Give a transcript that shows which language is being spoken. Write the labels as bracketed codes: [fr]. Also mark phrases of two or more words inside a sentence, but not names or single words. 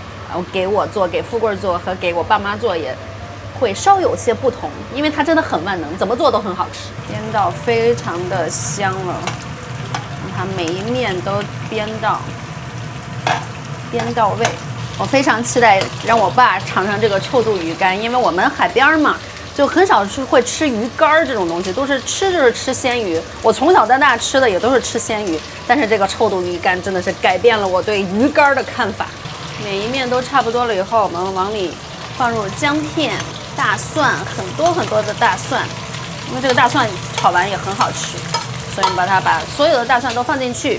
[zh] 給我做、給富貴做和給我爸媽做也會稍有些不同，因為它真的很萬能，怎麼做都很好吃。煸到非常的香了，讓它每一面都煸到位。我非常期待讓我爸嘗嘗這個臭肚魚乾，因為我們海邊嘛，就很少是會吃魚乾這種東西，都是就是吃鮮魚。我從小到大吃的也都是吃鮮魚，但是這個臭肚魚乾真的是改變了我對魚乾的看法。每一面都差不多了以後，我們往裡放入薑片、大蒜，很多的大蒜，因為這個大蒜炒完也很好吃，所以你把所有的大蒜都放進去。